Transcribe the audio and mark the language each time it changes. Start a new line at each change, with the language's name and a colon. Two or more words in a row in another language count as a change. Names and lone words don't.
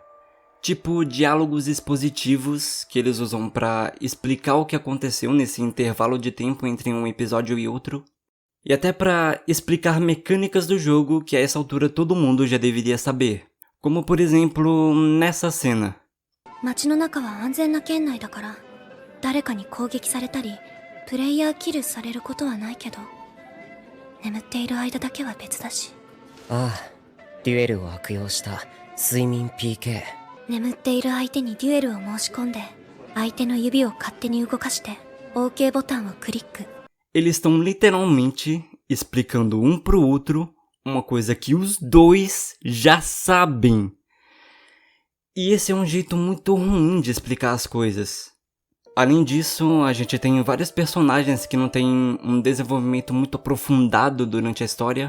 Portuguese: Tipo diálogos expositivos que eles usam para explicar o que aconteceu nesse intervalo de tempo entre um episódio e outro. E até para explicar mecânicas do jogo que a essa altura todo mundo já deveria saber. Como por exemplo, nessa cena.
Japanese: 街の中は安全な圏内だから、誰かに攻撃されたり、プレイヤーキルされることはないけど、眠っている間だけは別だし。ああ、デュエルを悪用した睡眠 PK。眠っている相手にデュエルを申し込んで、相手の指を勝手に動かして、OK ボタンをクリック。
Portuguese: eles estão literalmente explicando um pro outro uma coisa que os dois já sabem. E esse é um jeito muito ruim de explicar as coisas. Além disso, a gente tem vários personagens que não têm um desenvolvimento muito aprofundado durante a história.